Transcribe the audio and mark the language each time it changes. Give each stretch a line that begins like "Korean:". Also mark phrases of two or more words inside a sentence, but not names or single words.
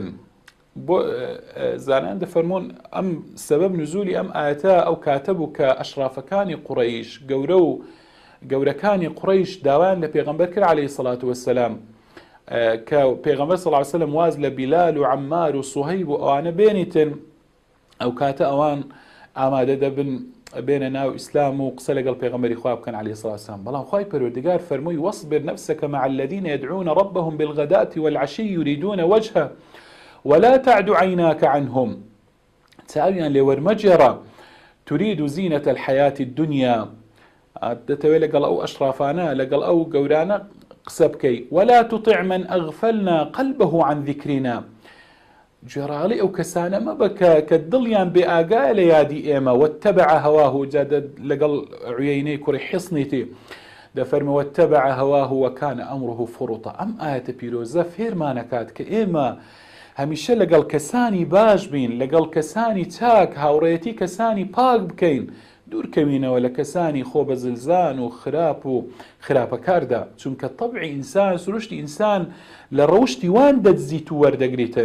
Central Kurdish: بۆ زانان دەفەرمۆن ئەم سەبەب نزولی ئەم ئاەتە ئەو کاتە بوو کە ئەشرافەکانی قوڕەیش، گەورەکانی قوڕەیش داوایان لە پێغەمبەر کرد
Arabic: عەلەیهی سەڵات وەسەلام
Central Kurdish: کە پێغەمبەر
Arabic: صلی الله علیه و سەلەم
Central Kurdish: واز لە بیلال و عەمار و سوهەیب و ئەوانە بێنیتن، ئەو کاتە ئەوان ئامادە دەبن بێنە ناو ئیسلام و قسە لەگەڵ پێغەمبەری خوا بکەن
Arabic: عەلەیهی سەڵات وەسەلام.
Central Kurdish: بەڵام خوای پەروەردگار فەرمووی
Arabic: واصبر نفسك مع الذين يدعون ربهم بالغداة والعشي يريدون وجهه ولا تعد عيناك عنهم،
Central Kurdish: چاویان لێ وەرمەجێڕە،
Arabic: تريد زينة الحياة الدنيا،
Central Kurdish: دەتەوێت لەگەڵ ئەو ئەشرافانە لەگەڵ ئەو گەورانە قسە بکەی.
Arabic: ولا تطع من أغفلنا قلبه عن ذكرنا،
Central Kurdish: گوێڕاڵی ئەو کەسانە مەبە کە دڵیان بێ ئاگایە لە یادی ئێمە
Arabic: وەتەبع هەواه
Central Kurdish: جادە لەگەڵ عویەینەی کوڕی حیسنیتی دەفەرمە
Arabic: وەتەبع هەواه وەکانە ئەمڕه فڕوتە.
Central Kurdish: ئەم ئاەتە پیرۆزە فێرمانەکات کە ئێمە هەمیشە لەگەڵ کەسانی باش بین، لەگەڵ کەسانی چاک هاوڕێتی کەسانی پاک بکەین، دوورکەوینەوە لە کەسانی خۆ بە زلزان و خراپ و خراپەکاردا، چونکە طبعی ئینسان سروشتی ئینسان لە ڕەوشتی وان دەتزیت و وەردەگریتن.